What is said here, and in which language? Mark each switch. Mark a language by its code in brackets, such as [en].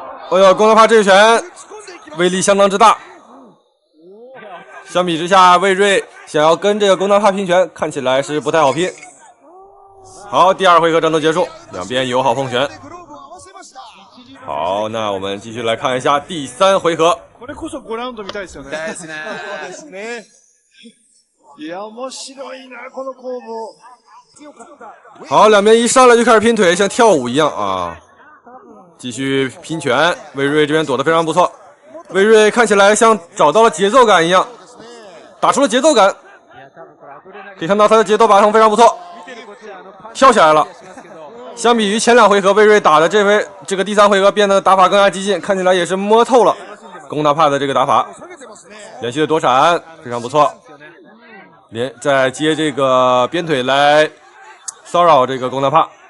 [zh] 哎呦，龚大帕这一拳威力相当之大。相比之下，魏瑞想要跟这个龚大帕拼拳，看起来是不太好拼。好，第二回合战斗结束，两边友好碰拳。好，那我们继续来看一下第三回合。 [ja] これこそ5ラウンド見たいですよね。ですね。そうですね。いや面白いなこの攻防。 [zh] 好，两边一上来就开始拼腿，像跳舞一样啊！继续拼拳，魏瑞这边躲得非常不错。魏瑞看起来像找到了节奏感一样，打出了节奏感。可以看到他的节奏把控非常不错，跳起来了。相比于前两回合，魏瑞打的这个第三回合变得打法更加激进，看起来也是摸透了龚大帕的这个打法，连续的躲闪非常不错，再接这个鞭腿来骚扰这个龚大帕。